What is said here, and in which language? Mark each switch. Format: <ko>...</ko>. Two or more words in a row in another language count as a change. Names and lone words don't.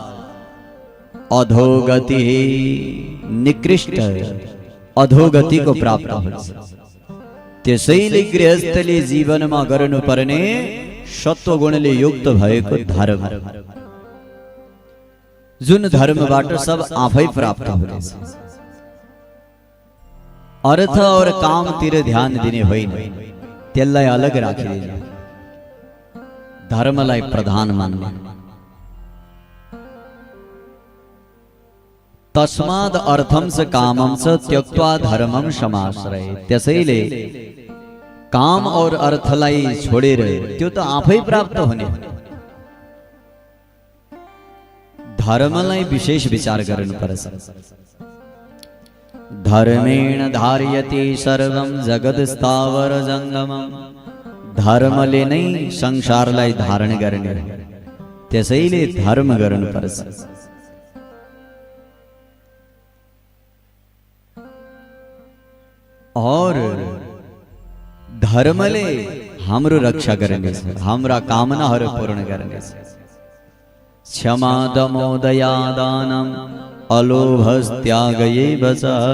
<ne>अधोगति निकृष्ट अधोगति को प्राप्त हुन्छ त्यसैले गृहस्थले जीवनमा गर्नुपर्ने सत्व गुणले युक्त भएको धर्म जुन धर्मबाट सब आफै प्राप्त हुनेछ अर्थ और कामतिर ध्यान दिने होइन त्यसलाई अलग राखिदिने धर्मलाई प्रधान मान्ने</ne> <sa>तस्माद अर्थम स कामम स त्यक्त्वा धर्मम समाश्रय</sa> <ne>त्यसैले काम और अर्थलाई छोडेर त्यो त आफै प्राप्त हुने धर्मलाई विशेष विचार गर्नुपर्छ</ne> <sa>धर्मेण धार्यते सर्वं जगत स्थावर जंगमम</sa> <ne>धर्मले नै संसारलाई धारण गर्ने त्यसैले धर्म गर्नुपर्छ और धर्मले हाम्रो रक्षा गर्नेछ हाम्रा कामनाहरू पूर्ण गर्नेछ</ne> <sa>क्षमा दमो दया दानम अलोभस्त्यागये बच</sa>